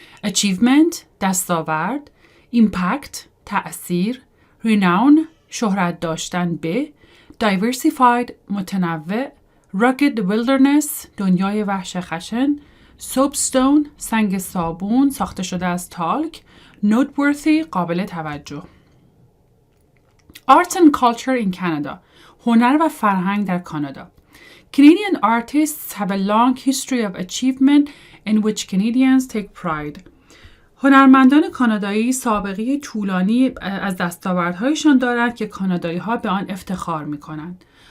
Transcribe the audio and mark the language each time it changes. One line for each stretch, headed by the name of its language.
Persian: Achievement دستاورد، Impact تأثیر، Renown شهرت داشتن به، Diversified متنوع،
English: Rugged Wilderness
Persian: دنیای وحش خشن، Soapstone سنگ صابون ساخته شده از تالک، Noteworthy قابل توجه.
English: Arts and Culture in Canada
Persian: هنر و فرهنگ در کانادا.
English: Canadian artists have a long history of achievement in which Canadians take pride.
Persian: هنرمندان کانادایی سابقه طولانی از دستاوردهایشان دارند که کانادایی‌ها به آن افتخار می‌کنند.